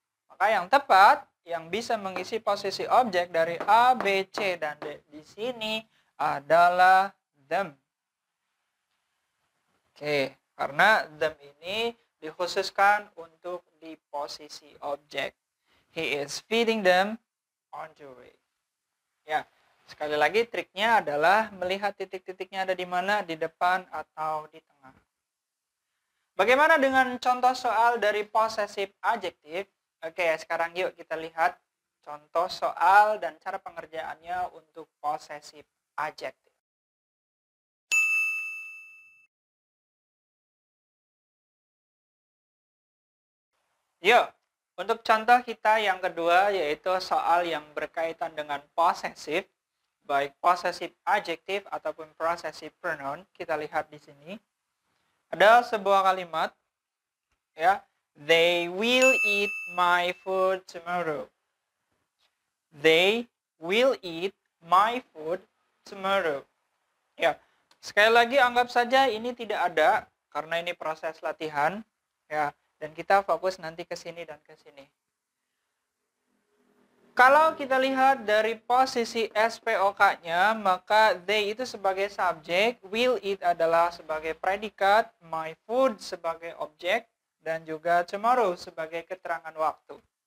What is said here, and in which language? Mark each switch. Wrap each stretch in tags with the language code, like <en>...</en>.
<id>Maka yang tepat, yang bisa mengisi posisi objek dari A, B, C, dan D di sini adalah them. Oke, karena them ini dikhususkan untuk di posisi objek.</id> <en>He is feeding them on the way.</en> <id>Ya. Sekali lagi triknya adalah melihat titik-titiknya ada di mana, di depan atau di tengah. Bagaimana dengan contoh soal dari possessive adjective? Oke, sekarang yuk kita lihat contoh soal dan cara pengerjaannya untuk possessive adjective. Yuk, untuk contoh kita yang kedua yaitu soal yang berkaitan dengan possessive, baik possessive adjective ataupun possessive pronoun. Kita lihat di sini. Ada sebuah kalimat, ya,</id> <en>they will eat my food tomorrow. They will eat my food tomorrow.</en> <id>Ya, sekali lagi anggap saja ini tidak ada karena ini proses latihan, ya. Dan kita fokus nanti ke sini dan ke sini. Kalau kita lihat dari posisi SPOK-nya, maka they itu sebagai subjek, will eat adalah sebagai predikat, my food sebagai objek, dan juga tomorrow sebagai keterangan waktu.</id>